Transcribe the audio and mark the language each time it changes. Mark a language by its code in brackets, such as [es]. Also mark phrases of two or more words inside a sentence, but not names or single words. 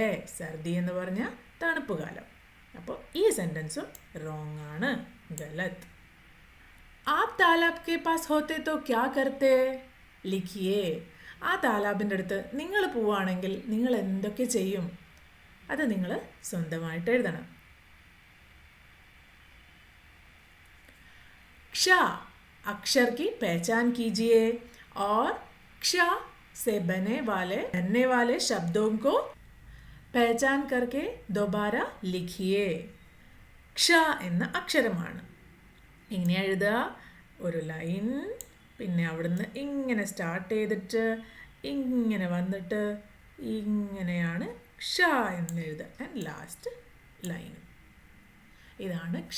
[ml] സർദി എന്ന് പറഞ്ഞാൽ തണുപ്പ് കാലം. അപ്പോൾ ഈ സെൻറ്റൻസും റോങ് ആണ്, ഗലത്. [hi] आप तालाब के पास होते तो क्या करते? ലിഖിയേ. [ml] ആ താലാബിൻ്റെ അടുത്ത് നിങ്ങൾ പോവുകയാണെങ്കിൽ നിങ്ങൾ എന്തൊക്കെ ചെയ്യും? അത് നിങ്ങൾ സ്വന്തമായിട്ട് എഴുതണം. [hi] क्ष अक्षर की पहचान कीजिए और क्ष से बनने वाले शब्दों को पहचान करके दोबारा लिखिए. [ml] क्ष എന്ന അക്ഷരമാണ്. ഇങ്ങനെ എഴുതുക. ഒരു ലൈൻ, പിന്നെ അവിടുന്ന് ഇങ്ങനെ സ്റ്റാർട്ട് ചെയ്തിട്ട് ഇങ്ങനെ വന്നിട്ട് ഇങ്ങനെയാണ് ക്ഷ എന്ന് എഴുതുക. [en] and last line. [ml] ഇതാണ് ക്ഷ.